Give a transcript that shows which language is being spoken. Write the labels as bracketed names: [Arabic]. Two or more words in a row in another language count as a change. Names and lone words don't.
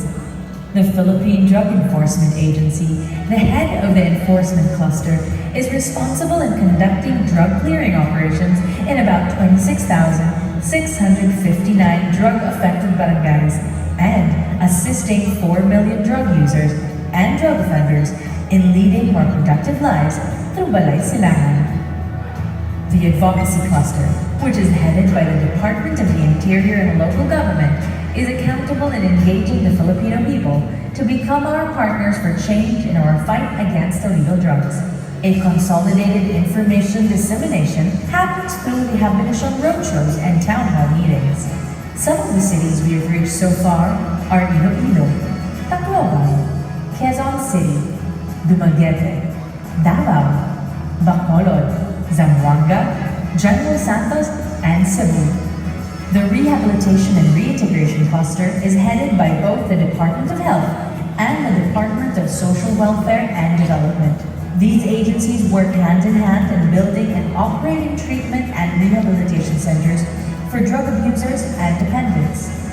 [English] The Philippine Drug Enforcement Agency, the head of the Enforcement Cluster, is responsible in conducting drug clearing operations in about 26,659 drug-affected barangays and assisting 4 million drug users and drug offenders in leading more productive lives through balay silangan. The Advocacy Cluster, which is headed by the Department of the Interior and Local Government, is accountable in engaging the Filipino people to become our partners for change in our fight against illegal drugs. A consolidated information dissemination happens through rehabilitation roadshows and town hall meetings. Some of the cities we have reached so far are Iloilo, Tacloban, Quezon City, Dumaguete, Davao, Bacolod, Zamboanga, General Santos, and Cebu. The Rehabilitation and Reintegration Cluster is headed by both the Department of Health and the Department of Social Welfare and Development. These agencies work hand in hand in building and operating treatment and rehabilitation centers for drug abusers and dependents.